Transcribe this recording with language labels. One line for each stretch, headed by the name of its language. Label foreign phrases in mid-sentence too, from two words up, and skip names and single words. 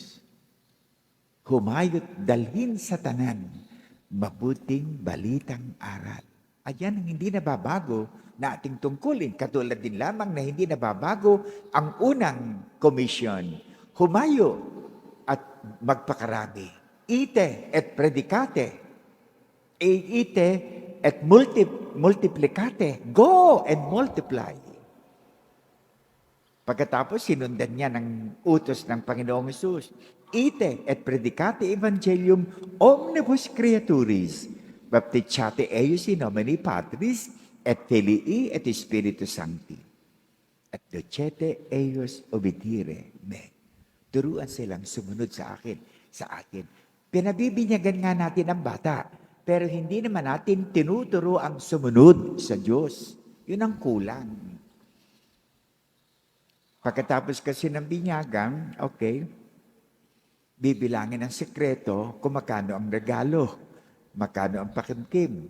Filipino: Humayot dalhin sa tanan, mabuting balitang aral. Ayan ang hindi nababago na ating tungkulin. Katulad din lamang na hindi nababago ang unang komisyon. Humayo at magpakarami.
Latin: Ite et predicate. Ite et multiplicate.
English: Go and multiply.
Filipino: Pagkatapos, sinundan niya ng utos ng Panginoong Hesus.
Latin: Ite et predicate evangelium omnibus creaturis, baptizate eius in nomine Patris et Filii et Spiritus Sancti. At docete eius obedire me.
Filipino: Turuan silang sumunod sa atin. Pinabibinyagan nga natin ang bata, pero hindi naman natin tinuturo ang sumunod sa Diyos. Yun ang kulang. Pagkatapos kasi ng binyagan, okay, bibilangin ang sekreto kung magkano ang regalo, magkano ang pakimkim.